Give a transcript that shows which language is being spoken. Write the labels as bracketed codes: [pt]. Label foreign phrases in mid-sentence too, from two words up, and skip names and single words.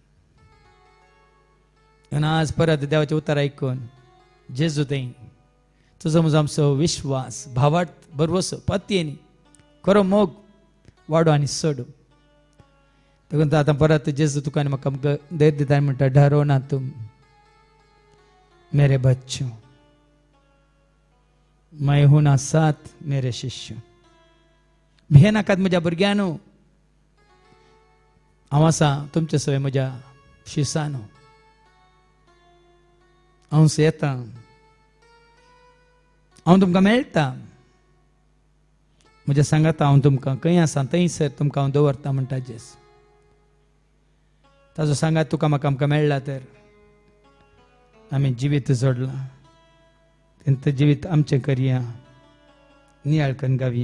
[kok] आनी आज परत देवाचें उतर आयकून जेजू थंय तुजो म्हजो आमचो विश्वास भावार्थ बरवसो पत्येनी खरो मोग वाडो आनी सोडू. देखून आतां परत जेजू तुका आनी म्हाका आमकां धैर्य दिता आनी म्हणटा [hi] डरो ना तुम मेरे बच्चों, मैं हूं ना साथ मेरे शिष्य. [kok] भियेनाकात म्हज्या भुरग्यांनो, हांव आसा तुमचे सवय म्हज्या शिसानो. हांव येता, हांव तुमकां मेळटा, म्हज्या सांगाता हांव तुमकां खंय आसा थंयसर तुमकां हांव दवरता म्हणटा जेस. ताजो सांगात तुका म्हाका आमकां मेळ्ळा तर आमी जिवीत जोडलां, तेंच जिवीत आमचें करया, नियाळ करून गावया.